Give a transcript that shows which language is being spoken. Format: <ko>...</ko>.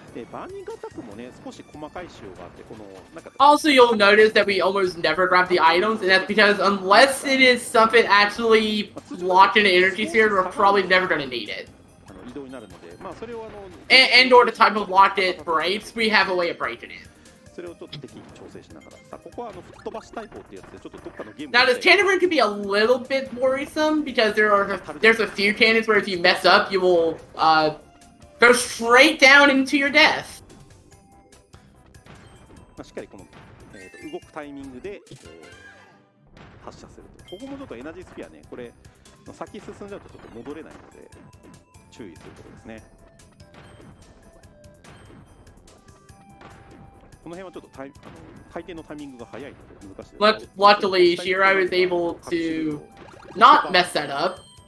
<ja>バーニングアタックもね、少し細かい仕様があって、このなんか</ja> <en>Also, you'll notice that we almost never grab the items, and that's because unless it is something actually locked in an energy sphere, we're probably never going to need it.</en> <ja>移動になるので、まあそれを</ja> <en>and or the type of lock it breaks, we have a way of breaking it.</en> <ja>それをちょっと適宜調整しながら、さここは吹っ飛ばし対抗ってやつでちょっとどっかのゲーム</ja> <en>Now, this cannon run can be a little bit worrisome because there's a few cannons where if you mess up, you will go straight down into your death.</en> <ja>しっかりこの、動くタイミングで、発射すると。ここもちょっとエナジースフィアね、これ先進んじゃうとちょっと戻れないので注意するところですね。この辺はちょっと回転のタイミングが早いので難しいです。</ja> <en>Luckily, Shiro is able to not mess that up.</en>